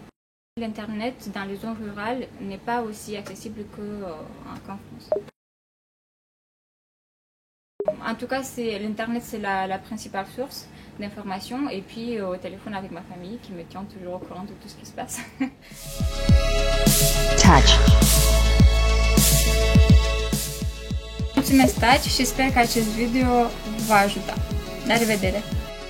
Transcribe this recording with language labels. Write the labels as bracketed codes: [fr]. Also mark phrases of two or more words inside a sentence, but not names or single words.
[fr] L'Internet dans les zones rurales n'est pas aussi accessible qu'en France. En tout cas, l'Internet, c'est la principale source d'information. Et puis au téléphone avec ma famille qui me tient toujours au courant de tout ce qui se passe. [ro] Touch. Mulțumesc, Touch, și sper că acest video v-a ajutat. La revedere!